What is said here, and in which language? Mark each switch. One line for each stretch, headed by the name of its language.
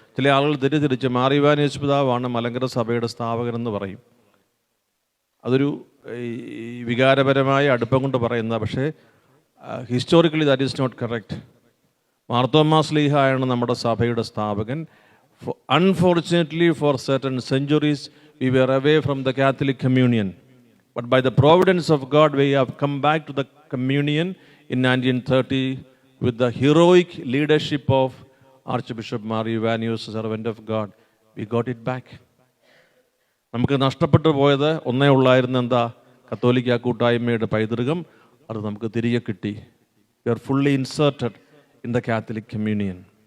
Malayalam: ചില ആളുകൾ തിരിച്ച് മാറിവാനേശ് പിതാവാണ് മലങ്കര സഭയുടെ സ്ഥാപകനെന്ന് പറയും. അതൊരു വികാരപരമായ അടുപ്പം കൊണ്ട് പറയുന്ന, പക്ഷേ
English: Historically that is not correct.
Malayalam: Marthoma ശ്ലീഹായാണ് നമ്മുടെ സഭയുടെ സ്ഥാപകൻ.
English: Unfortunately, for certain centuries, we were away from the Catholic communion. But by the providence of God, we have come back to the communion in 1930 with the heroic leadership of Archbishop Mar Ivanios, servant of God. We got it back.
Malayalam: നമുക്ക് നഷ്ടപ്പെട്ടു പോയത് ഒന്നേ ഉള്ളായിരുന്നു, എന്താ? കത്തോലിക്ക കൂട്ടായ്മയുടെ പൈതൃകം. അത് നമുക്ക് തിരികെ കിട്ടി.
English: We are fully inserted in the Catholic communion.